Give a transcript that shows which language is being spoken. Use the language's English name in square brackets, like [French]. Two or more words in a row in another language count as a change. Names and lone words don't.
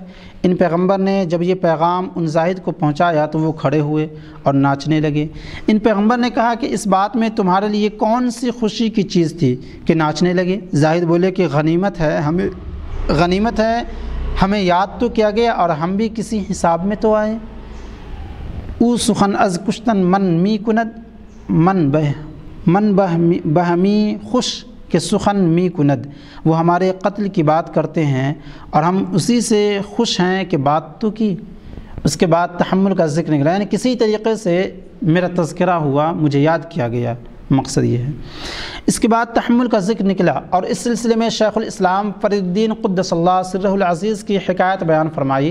[Urdu] ان پیغمبر نے جب یہ پیغام ان زاہد کو پہنچایا تو وہ کھڑے ہوئے اور ناچنے لگے۔ ان پیغمبر نے کہا کہ اس بات میں تمہارے لیے کون سی خوشی کی چیز تھی کہ ناچنے لگے؟ زاہد بولے کہ غنیمت ہے، ہمیں یاد تو کیا گیا اور ہم بھی کسی حساب میں تو آئے۔ [Persian] او سخن از کشتن من می کند من بہمی خوش کہ سخن می کند، [Urdu] وہ ہمارے قتل کی بات کرتے ہیں اور ہم اسی سے خوش ہیں کہ بات تو کی۔ اس کے بعد تحمل کا ذکر نکلا، یعنی کسی طریقے سے میرا تذکرہ ہوا، مجھے یاد کیا گیا، مقصد یہ ہے۔ اس کے بعد تحمل کا ذکر نکلا، اور اس سلسلے میں شیخ الاسلام فرید الدین [Arabic] قدس اللہ سرہ العزیز [Urdu] کی حکایت بیان فرمائی۔